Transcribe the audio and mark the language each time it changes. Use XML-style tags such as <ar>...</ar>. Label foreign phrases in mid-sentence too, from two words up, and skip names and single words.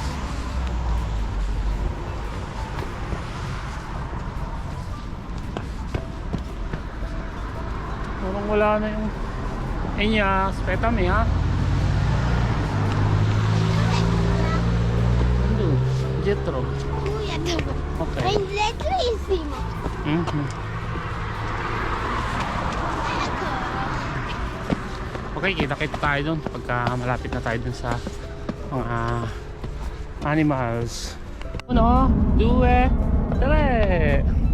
<tl>Parang wala na yung Enya, aspetami ha. Nandun, Jetro. Kuya,</tl> <it>dove? Okay. È indirettissimo. Ecco.</it> <tl>Okay, kita-kita tayo dun pagka malapit na tayo dun sa mga animals. 1, 2, 3.</tl>